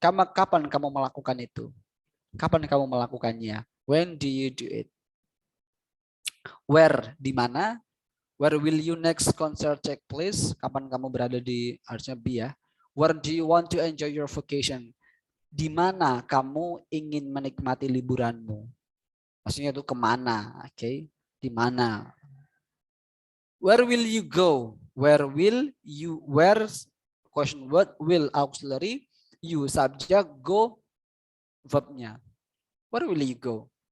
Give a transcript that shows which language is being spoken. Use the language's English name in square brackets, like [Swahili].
[Indonesian] Kapan kamu melakukan itu? Kapan kamu melakukannya? [English] When do you do it? Where, [Indonesian] di mana? [English] Where will you next concert take place? [Indonesian] Kapan kamu berada di, harusnya be ya. [English] Where do you want to enjoy your vacation? [Indonesian] Di mana kamu ingin menikmati liburanmu? Maksudnya itu kemana? Oke, okay? Di mana? [English] Where will you go? Where will you? Where question word will auxiliary, you subject, go verbnya. Where will you go?